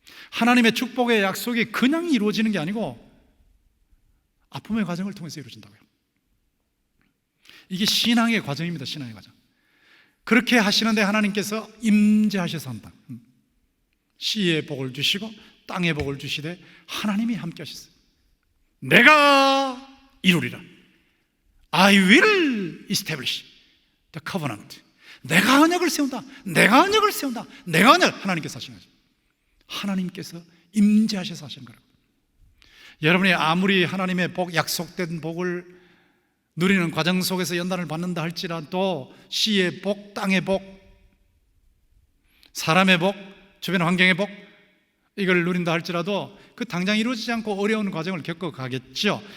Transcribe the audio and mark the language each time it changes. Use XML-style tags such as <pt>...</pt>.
<ko>하나님의 축복의 약속이 그냥 이루어지는 게 아니고 아픔의 과정을 통해서 이루어진다고요. 이게 신앙의 과정입니다. 신앙의 과정. 그렇게 하시는데 하나님께서 임재하셔서 한다. 씨의 복을 주시고 땅의 복을 주시되 하나님이 함께 하셨어요. 내가 이루리라.</ko> <en>I will establish the covenant.</en> <ko>내가 언약을 세운다. 내가 언약을 세운다. 내가 언약. 하나님께서 하시는 거죠. 하나님께서 임재하셔서 하시는 거라고. 여러분이 아무리 하나님의 복, 약속된 복을 누리는 과정 속에서 연단을 받는다 할지라도 씨의 복, 땅의 복, 사람의 복, 주변 환경의 복, 이걸 누린다 할지라도 그 당장 이루어지지 않고 어려운 과정을 겪어가겠죠.</ko>